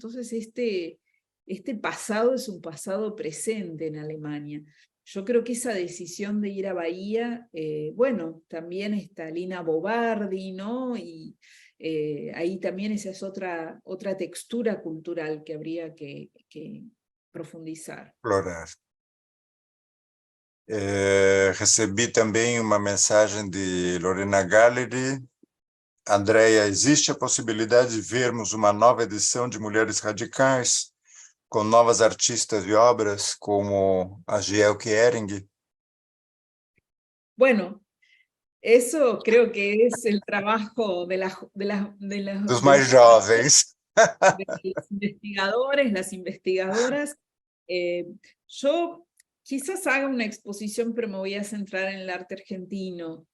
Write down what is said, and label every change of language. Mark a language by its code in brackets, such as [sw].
[es] Entonces este pasado es un pasado presente en Alemania. Yo creo que esa decisión de ir a Bahía, bueno, también está Lina Bobardi, ¿no? Y ahí también esa es otra textura cultural que habría que profundizar. [pt] Explorar. Recebi também uma mensagem de Lorena Gallery. Andréia, existe a possibilidade de vermos uma nova edição de Mulheres Radicais, com novas artistas e obras, como a Giel Kering? [es] Bueno, eso creo que es el trabajo de [pt] Dos mais jovens. [es] los investigadores, las investigadoras. Yo quizás haga una exposición, pero me voy a centrar en el arte argentino.